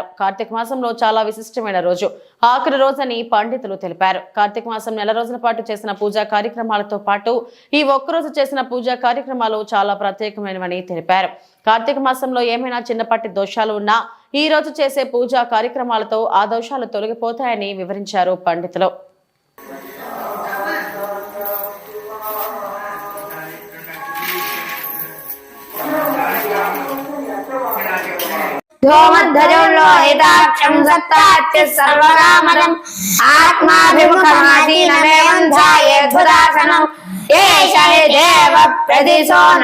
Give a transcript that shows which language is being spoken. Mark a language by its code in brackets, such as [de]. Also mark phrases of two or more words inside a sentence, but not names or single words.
[te] కార్తీక మాసంలో చాలా విశిష్టమైన రోజు, ఆఖరి రోజని పండితులు తెలిపారు. కార్తీక మాసం నెల రోజుల పాటు చేసిన పూజా కార్యక్రమాలతో పాటు ఈ ఒక్కరోజు చేసిన పూజా కార్యక్రమాలు చాలా ప్రత్యేకమైనవని తెలిపారు. కార్తీక మాసంలో ఏమైనా చిన్నపాటి దోషాలు ఉన్నా ఈ రోజు చేసే పూజా కార్యక్రమాలతో ఆ దోషాలు తొలగిపోతాయని వివరించారు పండితులు. [sa] ध्योमध्वजोल्लोहिताक्षं सत्ताच्य सर्वकामदम् आत्माभिमुखमासीनमेवं ध्यायेद्भुतासनम् एष हि देवप्रदिशो न